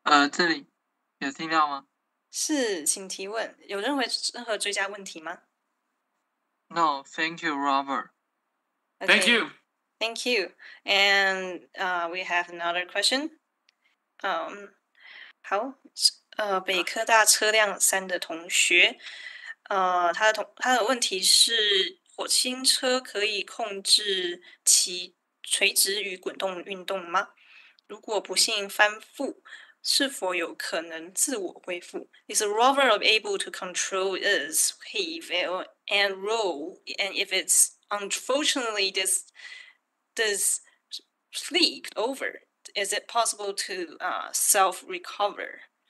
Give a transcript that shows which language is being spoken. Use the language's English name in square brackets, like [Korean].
[Chinese] 这里有听到吗？是，请提问。有任何追加问题吗 [English] ？No, thank you, Robert. Okay. Thank you. Thank you. And we have another question. [Chinese] 好，北科大车辆3的同学，他的问题是：火星车可以控制其垂直与滚动运动吗？如果不幸翻覆，是否有可能自我恢复 [English] ？Is a rover able to control its heave and roll? And if it's unfortunately this flip over, is it possible to self-recover?